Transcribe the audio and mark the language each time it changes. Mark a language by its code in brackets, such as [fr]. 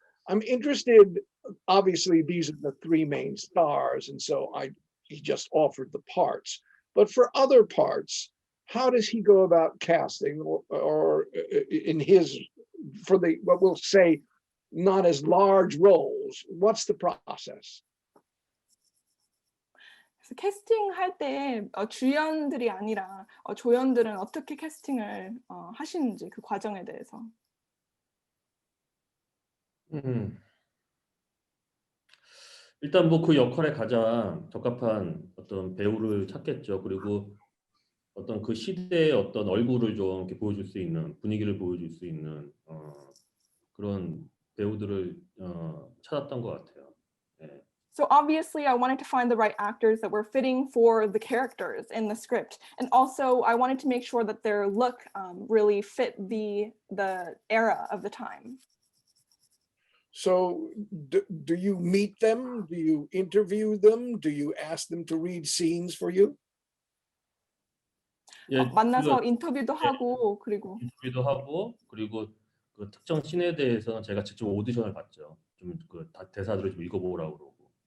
[en] I'm interested, obviously these are the three main stars, and so he just offered the parts. But for other parts, how does he go about casting or in his, for the, what we'll say, not as large roles? What's the process? [ko] 그래서 캐스팅할 때 주연들이 아니라 조연들은 어떻게 캐스팅을 하시는지 그 과정에 대해서. 일단 뭐 그 역할에 가장 적합한 어떤 배우를 찾겠죠. 그리고 어떤 그 시대의 어떤 얼굴을 좀 이렇게 보여줄 수 있는, 분위기를 보여줄 수 있는 그런 배우들을 찾았던 것 같아요. 네. [en] So obviously I wanted to find the right actors that were fitting for the characters in the script. And also I wanted to make sure that their look really fit the era of the time. So do you meet them? Do you interview them? Do you ask them to read scenes for you? [ko] 예, 만나서 그 인터뷰도 하고 그리고 인터뷰도 하고 그리고 그 특정 씬에 대해서는 제가 직접 오디션을 봤죠. 좀 그 대사들을 좀 읽어보라고 그러고.